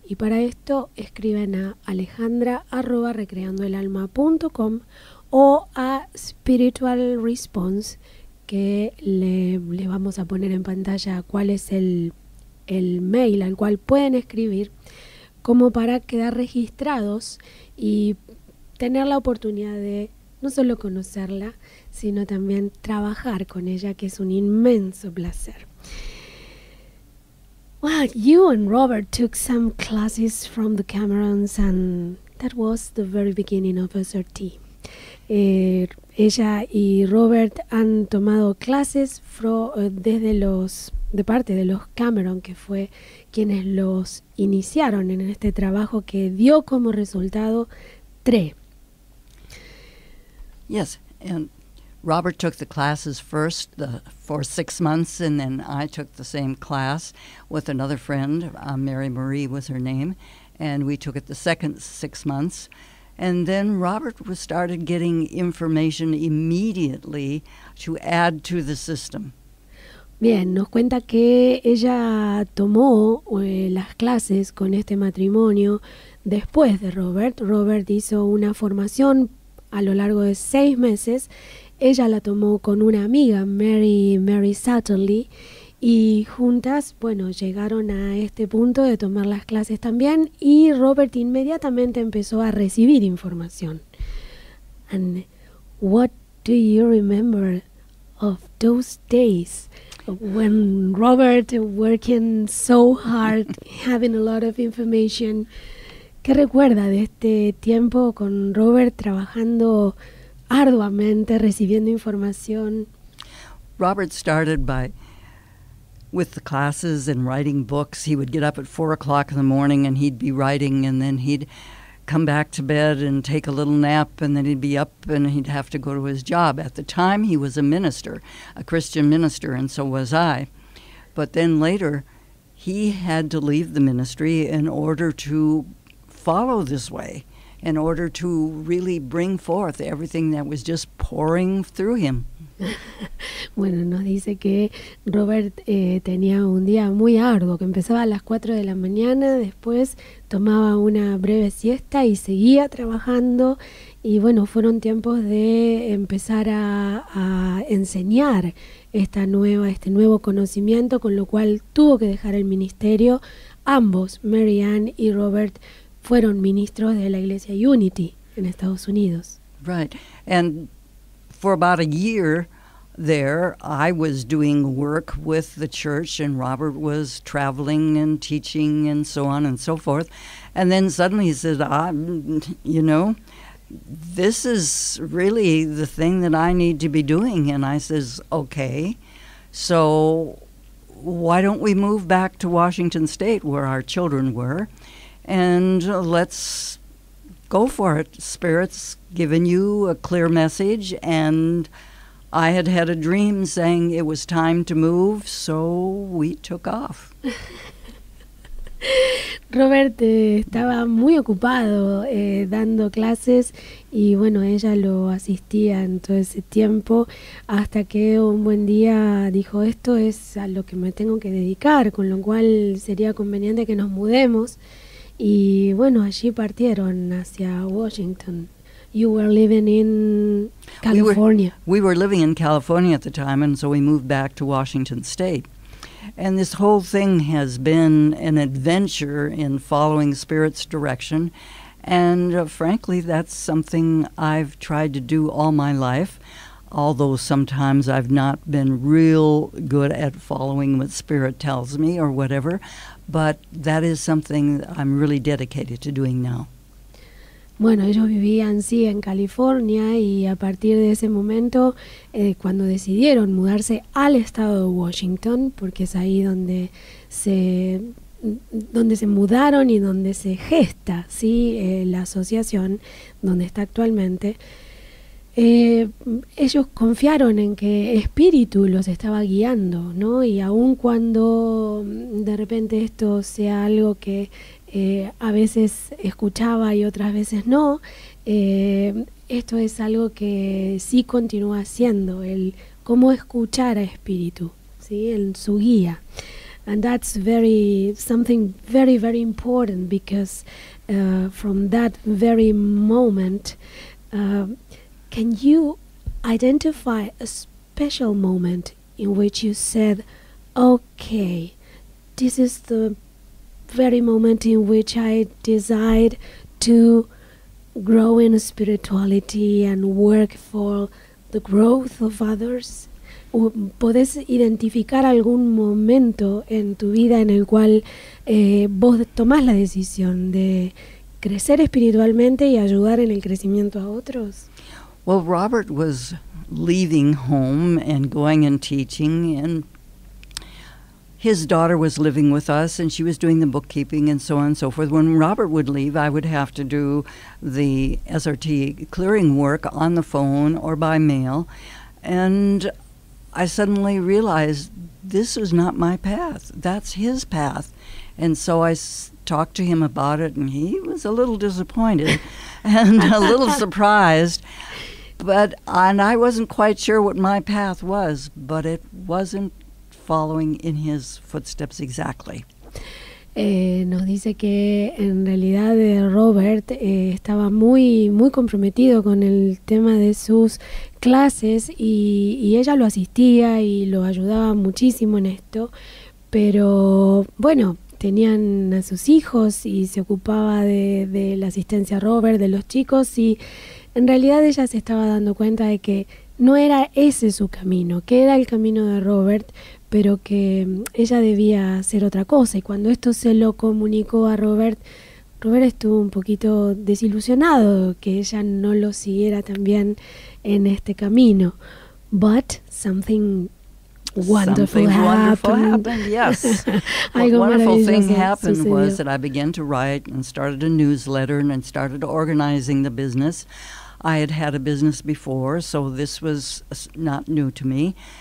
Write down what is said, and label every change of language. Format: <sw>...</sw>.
<es>Y para esto escriben a alejandra@recreandoelalma.com o a Spiritual Response, que le vamos a poner en pantalla cuál es el mail al cual pueden escribir, como para quedar registrados y tener la oportunidad de no solo conocerla, sino también trabajar con ella, que es un inmenso placer.</es> <en>Well, you and Robert took some classes from the Camerons, and that was the very beginning of SRT.</en> <es>Ella y Robert han tomado clases de parte de los Cameron, que fue quienes los iniciaron en este trabajo que dio como resultado T.R.E.</es> <en>Yes, and Robert took the classes first for 6 months, and then I took the same class with another friend. Mary Marie was her name, and we took it the second 6 months. And then Robert started getting information immediately to add to the system.</en> <es>Bien, nos cuenta que ella tomó las clases con este matrimonio después de Robert. Robert hizo una formación a lo largo de 6 meses. Ella la tomó con una amiga, Mary Satterley, y juntas, bueno, llegaron a este punto de tomar las clases también, y Robert inmediatamente empezó a recibir información.</es> <en>And what do you remember of those days when Robert working so hard, having a lot of information?</en> <es>¿Qué recuerda de este tiempo con Robert trabajando arduamente, recibiendo información?</es> <en>Robert started with the classes and writing books. He would get up at 4 o'clock in the morning and he'd be writing, and then he'd come back to bed and take a little nap, and then he'd be up and he'd have to go to his job. At the time, he was a minister, a Christian minister, and so was I. But then later, he had to leave the ministry in order to follow this way, in order to really bring forth everything that was just pouring through him.</en> <es>Bueno, nos dice que Robert tenía un día muy arduo, que empezaba a las 4 de la mañana, después tomaba una breve siesta y seguía trabajando, y bueno, fueron tiempos de empezar a enseñar este nuevo conocimiento, con lo cual tuvo que dejar el ministerio. Ambos, Mary Ann y Robert, fueron ministros de la iglesia Unity en Estados Unidos.</es> <en>Right, and for about a year there, I was doing work with the church, and Robert was traveling and teaching and so on and so forth. And then suddenly he said, this is really the thing that I need to be doing. And I says, okay, so why don't we move back to Washington State where our children were, and let's go for it. Spirit's given you a clear message, and I had a dream saying it was time to move, so we took off.</en> <es>Robert estaba muy ocupado dando clases, y bueno, ella lo asistía en todo ese tiempo, hasta que un buen día dijo, esto es a lo que me tengo que dedicar, con lo cual sería conveniente que nos mudemos. Y bueno, allí partieron hacia Washington.</es> <en>You were living in California. We were living in California at the time, and so we moved back to Washington State. And this whole thing has been an adventure in following Spirit's direction. And frankly, that's something I've tried to do all my life, although sometimes I've not been real good at following what Spirit tells me or whatever. But that is something that I'm really dedicated to doing now.</en> <es>Bueno, ellos vivían sí en California, y a partir de ese momento, cuando decidieron mudarse al estado de Washington, porque es ahí donde se mudaron y donde se gesta, ¿sí? La asociación donde está actualmente, ellos confiaron en que Espíritu los estaba guiando, ¿no? Y aun cuando de repente esto sea algo que a veces escuchaba y otras veces no, esto es algo que sí continúa haciendo, el cómo escuchar a Espíritu, ¿sí? En su guía.</es> <en>And that's something very, very important, because from that very moment, can you identify a special moment in which you said, okay, this is the very moment in which I decide to grow in spirituality and work for the growth of others?</en> <es>¿Podés identificar algún momento en tu vida en el cual vos tomás la decisión de crecer espiritualmente y ayudar en el crecimiento a otros?</es> <en>Well, Robert was leaving home and going and teaching, and his daughter was living with us, and she was doing the bookkeeping and so on and so forth. When Robert would leave, I would have to do the SRT clearing work on the phone or by mail, and I suddenly realized this is not my path. That's his path. And so I talked to him about it, and he was a little disappointed and a little surprised. And I wasn't quite sure what my path was, but it wasn't following in his footsteps exactly.</en> <es>Nos dice que en realidad Robert estaba muy comprometido con el tema de sus clases y ella lo asistía y lo ayudaba muchísimo en esto, pero bueno, tenían a sus hijos y se ocupaba de la asistencia a Robert, de los chicos, y en realidad ella se estaba dando cuenta de que no era ese su camino, que era el camino de Robert, pero que ella debía hacer otra cosa. Y cuando esto se lo comunicó a Robert, Robert estuvo un poquito desilusionado que ella no lo siguiera también en este camino.</es> <en>But something wonderful happened. Yes. What wonderful thing happened was that I began to write and started a newsletter and started organizing the business. I had had a business before, so this was not new to me.</en>